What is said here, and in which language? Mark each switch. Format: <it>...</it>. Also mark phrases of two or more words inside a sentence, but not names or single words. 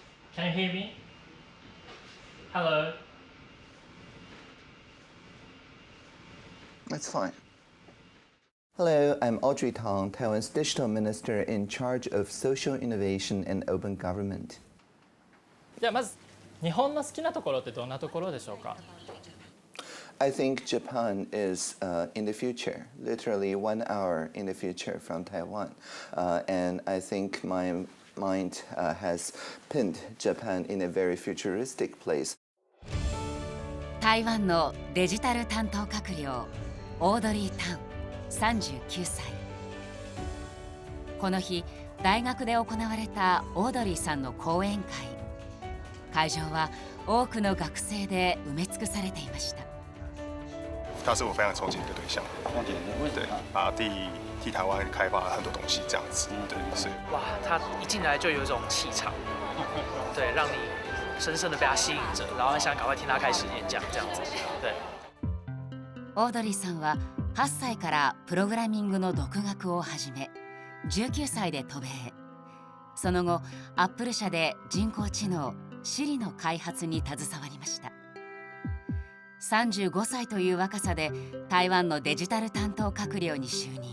<en>Can you hear me? Hello. That's fine. Hello, I'm Audrey Tang, Taiwan's Digital Minister in charge of social innovation and open government.</en> <ja>じゃあまず日本の好きなところってどんなところでしょうか？</ja> <en>I think Japan is in the future, literally 1 hour in the future from Taiwan. And I think my mind has pinned Japan in a very futuristic place.</en> <ja>台湾のデジタル担当閣僚オードリー・タン39歳。この日大学で行われたオードリーさんの講演会。会場は多くの学生で埋め尽くされていました。</ja> <zh>他是我非常憧憬的对象，对，把替台湾开发很多东西这样子，对，所以哇，他一进来就有一种气场，对，让你深深的被他吸引着，然后想赶快听他开始演讲这样子，对。</zh> <ja>オードリーさんは8歳からプログラミングの独学を始め、19歳で渡米。その後、アップル社で人工知能Siriの開発に携わりました。35歳という若さで台湾のデジタル担当閣僚に就任。</ja>